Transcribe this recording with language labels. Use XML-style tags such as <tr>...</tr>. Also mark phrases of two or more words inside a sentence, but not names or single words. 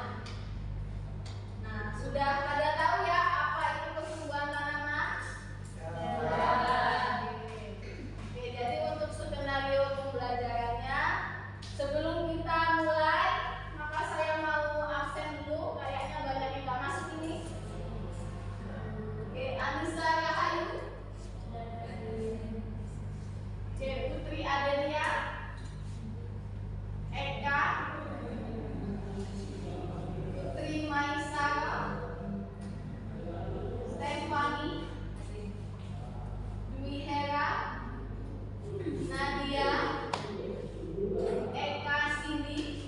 <id>Nah, sudah pada tahu ya apa itu pertumbuhan tanaman? Oke, jadi untuk skenario pembelajarannya, sebelum kita mulai, maka saya mau absen dulu. Kayaknya banyak yang nggak masuk ini. Oke, Anissa Rahayu, C. Putri Adelia, Eka, Putri Maisara, Stefani, Dwi Hera, Nadia, Eka Cindy,</id>